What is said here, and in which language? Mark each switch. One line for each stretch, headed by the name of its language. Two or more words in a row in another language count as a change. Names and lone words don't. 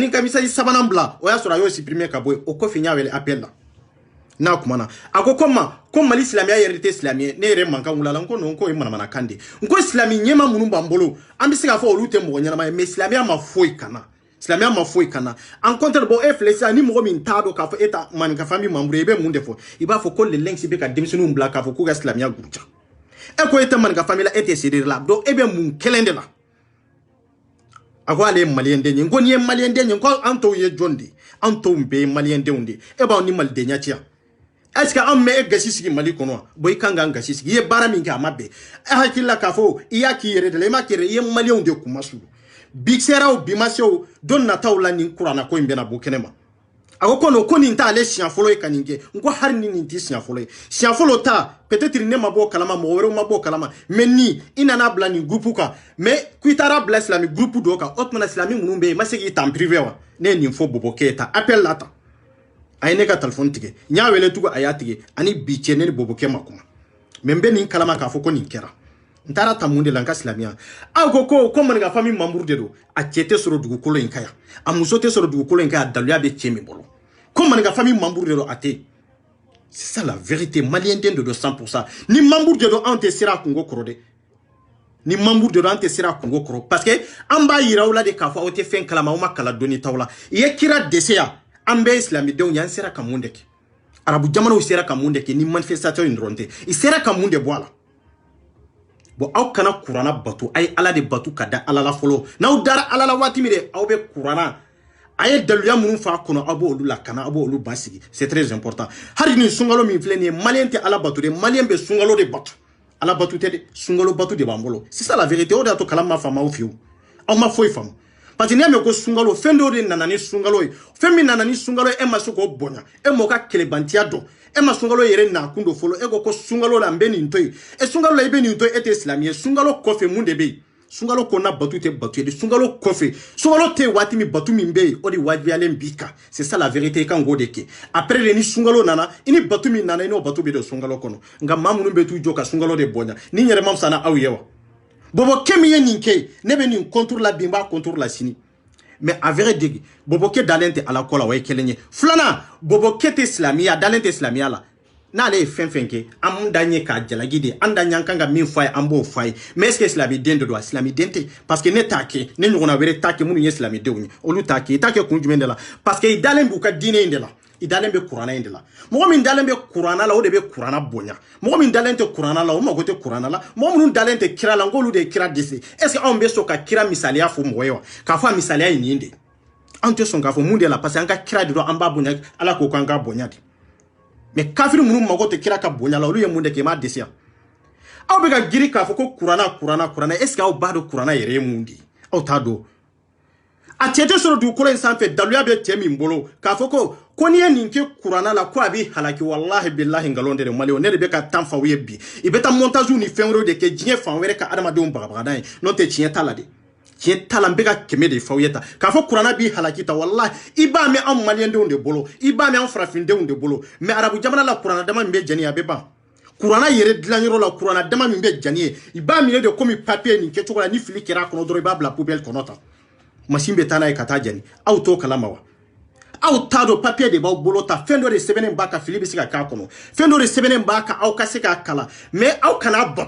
Bambara: ka message sabanan bila o y'a sɔrɔ a y'o supprimer ka bɔ yen o kɔfɛ n y'a wele appel la n'a kumana ako ko mali silamia yɛrɛ tɛ silamɛ ne yɛrɛ mankan wulala n ko non ko ye manamana kan de n ko silami ɲɛma minnu b'an bolo an bɛ se k'a fɔ olu tɛ mɔgɔ ɲɛnama ye mais silamɛya ma foyi kana silamɛya ma foyi kana
French: en contre
Bambara: bon e filɛ sisan ni mɔgɔ min t'a dɔn k'a fɔ e ta maninka
French: famille membre
Bambara: i bɛ mun de fɔ i b'a fɔ ko
French: le lynx
Bambara: bɛ ka denmisɛnninw bila k'a fɔ k'u ka silamɛya guruja e ko e tɛ maninka famille la e tɛ seereer la donc e bɛ mun kelen de la a ko ale ye maliyɛn den ye n ko n'i ye maliyɛn den ye n ko an tɔw ye jɔn de an tɔw bɛɛ ye maliyɛn denw de e b'aw ni malidenya cɛ
French: est-ce que
Bambara: an mɛ e gasi sigi mali kɔnɔ wa bon i kan k'an gasi sigi i ye baara min kɛ a ma bɛn e hakili la k'a fɔ i y'a k'i yɛrɛ de la i m'a k'i yɛrɛ i ye maliyɛnw de kuma sulu bi sera o bi ma se o don nataw la nin kuranna ko in bɛna bɔ kɛnɛ ma a ko ko nin t'ale siɲɛ fɔlɔ ye ka nin kɛ n ko hali ni nin tɛ siɲɛ fɔlɔ ye siɲɛ fɔlɔ ta peut-être ne ma bɔ kalama mɔgɔ wɛrɛw ma bɔ kalama mais ni i nana bila nin groupe kan mais k'i taara bila silami groupe dɔ kan o tuma silami minnu bɛ yen i ma se k'i ta
French: en privé
Bambara: wa ne ye nin fɔ Bobo Keita appel la ta a ye ne ka téléphone tigɛ n y'a wele tugun a y'a tigɛ ani bi cɛ ne ni Bobo Keita ma kuma mais n bɛ nin kalama k'a fɔ ko nin kɛra n taara ta mun de la n ka silamɛya aw ko maninka
French: famille membre
Bambara: de don a cɛ tɛ sɔrɔ dugukolo in kan yan a muso tɛ sɔrɔ dugukolo in kan yan a daluya bɛ cɛ min bolo ko maninka
French: famille membre
Bambara: de don a tɛ
French: c'est ça la vérité
Bambara: malien den de don 100% ni membre de don an tɛ sira kungo kɔrɔ dɛ ni membre de don an tɛ sira kungo kɔrɔ
French: parce que
Bambara: an b'a yira aw la de k'a fɔ aw tɛ fɛn kalama aw ma kala dɔnni t'aw la i ye kira dɛsɛ yan an bɛɛ ye silamidenw ye an sera ka mun de kɛ arabu jamanaw sera ka mun de kɛ ni manifestation in dɔrɔn tɛ i sera ka mun de bɔ a la bon aw kana kuranna bato ay ala de batu ka da ala la fɔlɔ n'aw dara ala la waati min de aw bɛ kuranna a ye daluya minnu f'a kɔnɔ aw b'olu lakana aw b'olu basigi
French: c'est très important
Bambara: hali ni sunkalo min filɛ nin ye maliyɛn tɛ ala bato de maliyɛn bɛ sunkalo de bato ala bato tɛ de sunkalo bato de b'an bolo
French: c'est ça la vérité
Bambara: o de y'a to kalan ma faamu aw fɛ yen aw ma foyi faamu
French: parce que
Bambara: n'i y'a mɛn ko sunkalo fɛn dɔw de nana ni sunkalo ye fɛn min nana ni sunkalo ye e ma se k'o bonya e m'o ka kɛlɛbantiya dɔn e ma sunkalo yɛrɛ nakun dɔ fɔlɔ e ko sunkalo la n bɛ nin to yen sunkalo la i bɛ nin to yen e tɛ silamɛ ye sunkalo kɔfɛ mun de bɛ yen sunkalo kɔnɔna batu tɛ batu ye de sunkalo kɔfɛ sunkalo tɛ waati min batu min bɛ yen o de wajibiyalen b'i kan
French: c'est ça la vérité
Bambara: i kan k'o de kɛ après de ni sunkalo nana i ni batu min nana i n'o batu bɛ don sunkalo kɔnɔ nka maa minnu bɛ t'u jɔ ka sunkalo de bonya ni n yɛrɛ ma fisa n'aw ye wa Bobo Keita min ye nin kɛ ne bɛ nin contour la bi n b'a contour la sini
French: mais a vrai dire
Bambara: Bobo Keita dalen tɛ ala ko la o ye kelen ye filanan Bobo Keita tɛ silamɛya dalen tɛ silamɛya la n'ale ye fɛn fɛn kɛ an mun da ɲɛ k'a jalaki de an da ɲɛ an kan ka min fɔ a ye an b'o fɔ a ye
French: mais est ce que
Bambara: silamɛden de don a silamɛden tɛ
French: parce que
Bambara: ne t'a kɛ ne ɲɔgɔnna wɛrɛ t'a kɛ minnu ye silamɛdenw ye olu t'a kɛ i t'a kɛ kun jumɛn de la
French: parce que
Bambara: i dalen b'u ka diinɛ in de la i dalen bɛ kuranna in de la mɔgɔ min dalen bɛ kuranna la o de bɛ kuranna bonya mɔgɔ min dalen tɛ kuranna la o mago tɛ kuranna la mɔgɔ minnu dalen tɛ kira la n k'olu de ye kira dɛsɛ
French: est ce que
Bambara: anw bɛ sɔn ka kira misaliya fɔ mɔgɔ ye wa k'a fɔ a misaliya ye nin de an tɛ sɔn k'a fɔ mun de la
French: parce que
Bambara: an ka kira de don an b'a bonya ala ko k'an ka bonya de mais kafiri minnu mago tɛ kira ka bonya la olu ye mun de kɛ i m'a dɛsɛ yan aw bɛ ka giri k'a fɔ ko kuranna
French: est ce que
Bambara: aw b'a dɔn kuranna yɛrɛ ye mun de ye aw t'a dɔn a cɛ tɛ sɔrɔ dugukolo in sanfɛ daluya bɛ cɛ min bolo k'a fɔ ko n'i ye nin kɛ kuranna la ko a b'i halaki
Arabic: wallahi billahi
Bambara: nkalon de mali ne de bɛ ka tan faw ye bi i bɛ taa montage ni fɛn wɛrɛw de kɛ diɲɛ fan wɛrɛ ka adamadenw bagabagada ye n'o tɛ tiɲɛ t'a la de tiɲɛ t'a la n bɛ ka kɛmɛ de faw ye ta k'a fɔ kuranna b'i halaki ta wallahi i b'a mɛn anw maliyɛndenw de bolo i b'a mɛn anw farafindenw de bolo mais arabu jamana la kuranna dama min bɛ jɛni a bɛ ban kuranna yɛrɛ dilanyɔrɔ la kuranna dama min bɛ jɛni ye i b'a minɛ de komi papier nin kɛcogo la ni fili kɛra a kɔnɔ dɔrɔn i b'a bila poubelle kɔnɔ ta machine bɛ taa n'a ye ka taa jɛni aw t'o kalama wa aw t'a dɔn papier de b'aw bolo ta fɛn dɔ de sɛbɛnnen b'a kan fili bɛ se ka k'a kɔnɔ fɛn dɔ de sɛbɛnnen b'a kan aw ka se k'a kalan mais aw kana